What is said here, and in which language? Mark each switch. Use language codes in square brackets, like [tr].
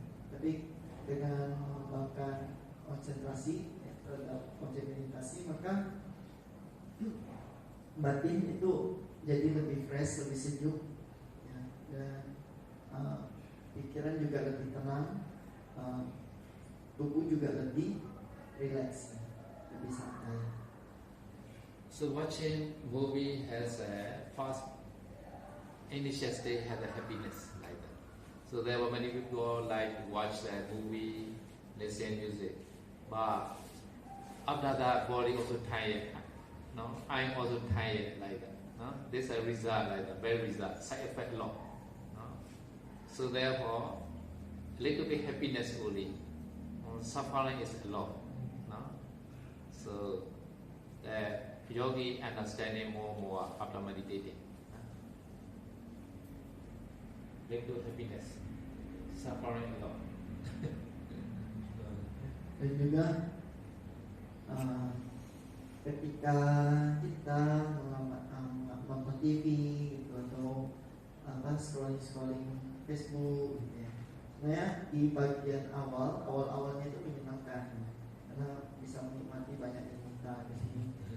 [id] Tapi dengan mengembangkan konsentrasi ya, terhadap objek meditasi, maka batin itu jadi lebih fresh, lebih sejuk ya, dan pikiran juga lebih tenang, tubuh juga lebih relax, lebih santai. [en] So watching movie has a first initial stage has a happiness like that. So there were many people like to watch that movie, listen music, but after that body also tired. No, I also tired like that. No, this is a result like that, very result, side effect long. No? So therefore, little bit happiness only, suffering is a lot. No? So the yogi understanding more after meditating. Little happiness, suffering a lot. [id] Dan juga ketika kita nonton TV gitu, atau scrolling Facebook gitu ya, sebenarnya di bagian awalnya itu menyenangkan karena bisa menikmati banyak cerita di sini.